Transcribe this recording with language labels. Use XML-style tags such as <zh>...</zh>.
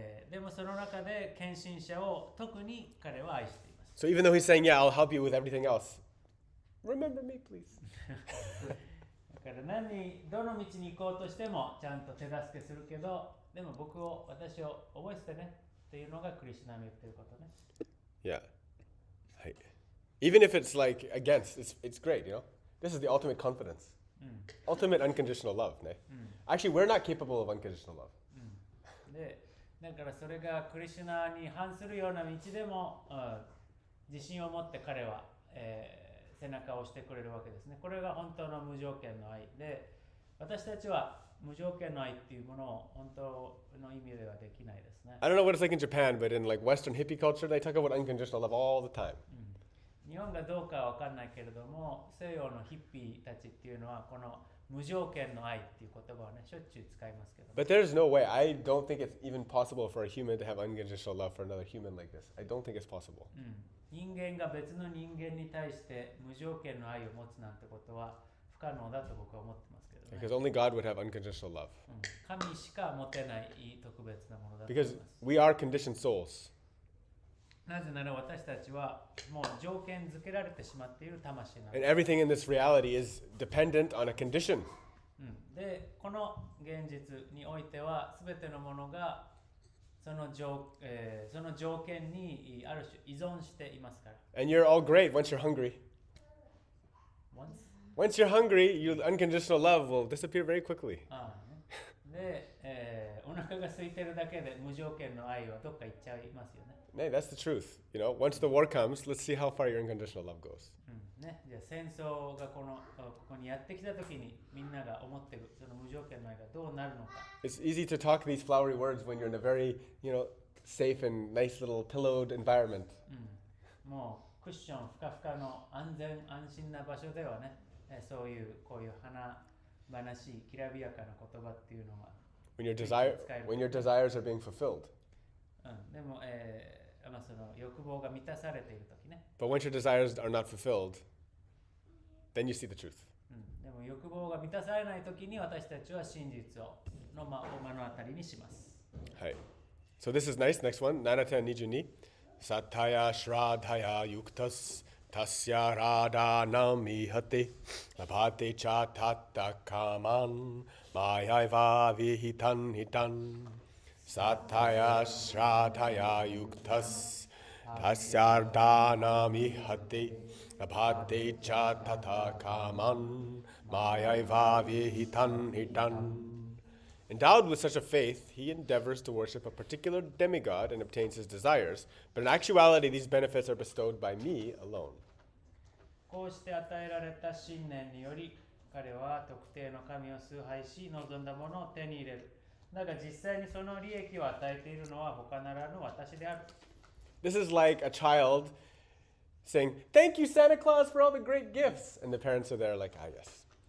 <ja>でもその中で献身者を特に彼は愛しています。</ja> <en>So even though he's saying, yeah, I'll help you with everything else, remember me, please.</en> <ja>だからどの道に行こうとしてもちゃんと手助けするけど、でも私を覚えててねっていうのがクリシュナの言ってることね。</ja> <en>Yeah. Right. Even if it's like against, it's great, you know? This is the ultimate confidence. Ultimate unconditional love, ne? Actually, we're not capable of unconditional love.</en> <ja>で、だからそれがクリシュナに反するような道でも、自信を持って彼は、背中を押してくれるわけですね。これが本当の無条件の愛で、私たちは無条件の愛っていうものを本当の意味ではできないですね。</ja> <en>I don't know what it's like in Japan, but in like Western hippie culture, they talk about unconditional love all the time.</en> <ja>日本がどうかは分かんないけれども、西洋のヒッピーたちっていうのはこの無条件の愛っていう言葉をね、しょっちゅう使いますけど。</ja> <en>But there's no way. I don't think it's even possible for a human to have unconditional love for another human like this. I don't think it's possible.</en> <ja>人間が別の人間に対して無条件の愛を持つなんてことは不可能だと僕は思ってますけどね。</ja> <en>Because only God would have unconditional love.</en> <ja>神しか持てない特別なものだと思い</ja> <en>Because</en> <ja>ます。</ja> <en>we are conditioned souls.</en> <ja>なぜなら私たちはもう条件づけられてしまっている魂なの</ja> <en>And</en> <ja>で、</ja> <en>everything in this reality is dependent on a condition.</en> <ja>で、この現実においては全てのものがその条件にある種依存していますから。</ja> <en>And you're all great once you're hungry. Once? Once you're hungry, your unconditional love will disappear very quickly.</en> <ja>で、お腹が空いてるだけで無条件の愛はどっか行っちゃいますよね。</ja> <en>Hey, that's the truth. You know, once the war comes, let's see how far your unconditional love goes.</en> <ja>ね、じゃあ戦争がここにやってきたときにみんなが思ってるその無条件の愛がどうなるのか。</ja> <en>It's easy to talk these flowery words when you're in a very, safe and nice little pillowed environment.</en> <ja>もうクッションふかふかの安全安心な場所ではね、そういうこういう華々しいきらびやかな言葉っていうのは</ja> <en>When your desires are being fulfilled.</en> <ja>でも、その欲望が満たされているときね。</ja> <en>But once your desires are not fulfilled, then you see the truth.</en> <ja>でも欲望が満たされないときに私たちは真実を目の当たりにします。</ja> <en>Hi. So this is nice. Next one.</en> <ja>Nanata Nijuni.</ja> <sa>Sataya Shradhaya Yuktas Tasya radhanam ihate labhate cha tatta kaman mayaiva vihitan hitan sataya shraddhaya yuktas tasyardhanam ihate labhate cha tatta kaman mayaiva vihitan hitan.</sa> <en>Endowed with such a faith, he endeavors to worship a particular demigod and obtains his desires, but in actuality these benefits are bestowed by me alone.</en> <ja>こうして与えられた信念により、彼は特定の神を崇拝し、望んだものを手に入れる。だが実際にその利益を与えているのは他ならぬ私である。</ja> <en>This is like a child saying, "Thank you, Santa Claus, for all the great gifts." And the parents are there like, "Ah, yes."</en>